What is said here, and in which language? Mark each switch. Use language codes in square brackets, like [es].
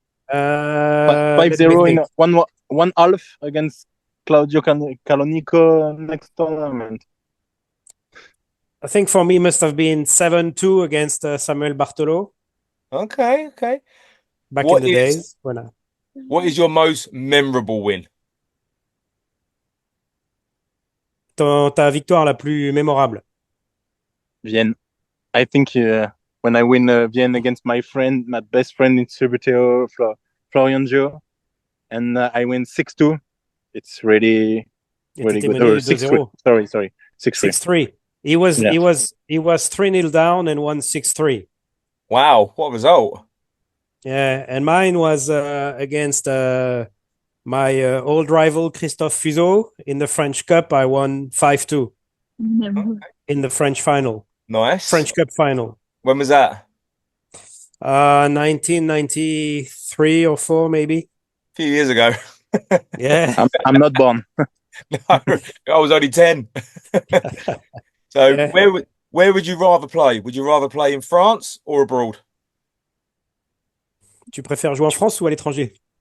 [en] 5-0 in one half against Claudio Calonico next tournament. I think for me must have been 7-2 against Samuel Bartolo Okay. back What in the is- days. Voilà. What is your most memorable win? [fr] Ta victoire la plus mémorable? Vienne. [en] I think when I win Vienne against my best friend in Subbuteo, Florian Gio, and I win 6-2, it's really good. [fr] mené [en] Or 6-3. 2-0. Sorry. 6-3. 6-3. He was 3-0 down and won 6-3. Wow, what result? Yeah, and mine was against my old rival Christophe Fuseau in the French Cup. I won 5-2 in the French final, Nice. French Cup final. When was that? 1993 or 4 maybe. A few years ago. Yeah. I'm not born. No, I was only 10. So Yeah. where would you rather play? Would you rather play in France or abroad? [fr] Tu préfères jouer en France ou à l'étranger?